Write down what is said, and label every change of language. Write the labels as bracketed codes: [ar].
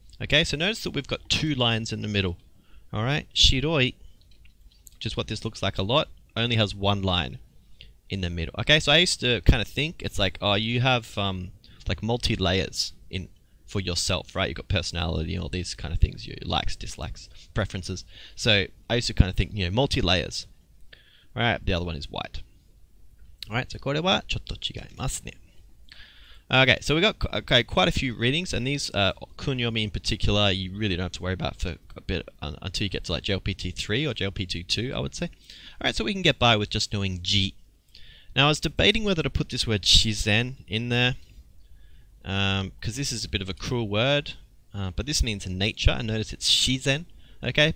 [en] Okay, so notice that we've got two lines in the middle. Alright, shiroi, which is what this looks like a lot, only has one line in the middle. Okay, so I used to kind of think, it's like, oh, you have like multi-layers for yourself, right? You've got personality and all these kind of things, your likes, dislikes, preferences. So I used to kind of think, multi-layers. Alright, the other one is white. Alright, so [ja] これはちょっと違いますね. [en] Okay, so we got quite a few readings, and these kunyomi in particular, you really don't have to worry about for a bit until you get to like JLPT 3 or JLPT 2, I would say. Alright, so we can get by with just knowing G. Now I was debating whether to put this word shizen in there, because this is a bit of a cruel word, but this means nature, and notice it's shizen, okay?